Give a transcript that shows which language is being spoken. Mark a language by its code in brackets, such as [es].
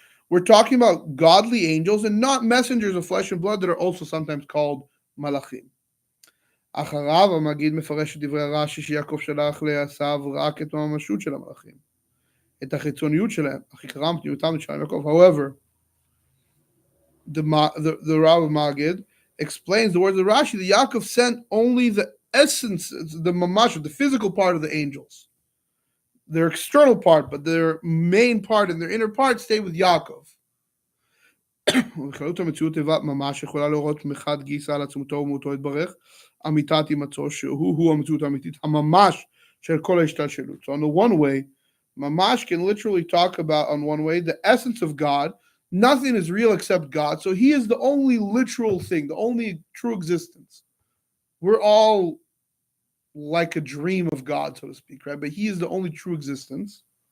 [en] We're talking about godly angels and not messengers of flesh and blood that are also sometimes called malachim. [he] אחריו המגיד מפרש את דברי רש"י שיעקב שלח לעשיו רק את הממשות של המלאכים, את החיצוניות שלהם, אך עיקרם פנימיותם של יעקב. [en] However, the Rav Magid explains the words of Rashi that Yaakov sent only the essence, the mamash, the physical part of the angels, their external part, but their main part and their inner part stay with Yaakov. [he] בכללות המציאות תיבת ממש יכולה להורות מחד גיסא על עצמותו ומהותו יתברך, אמיתת הימצאו שהוא המציאות האמיתית, הממש של כל ההשתלשלות. [en] So on the one way, mamash can literally talk about on one way the essence of God. Nothing is real except God. So he is the only literal thing, the only true existence. We're all like a dream of God, so to speak, right? But he is the only true existence.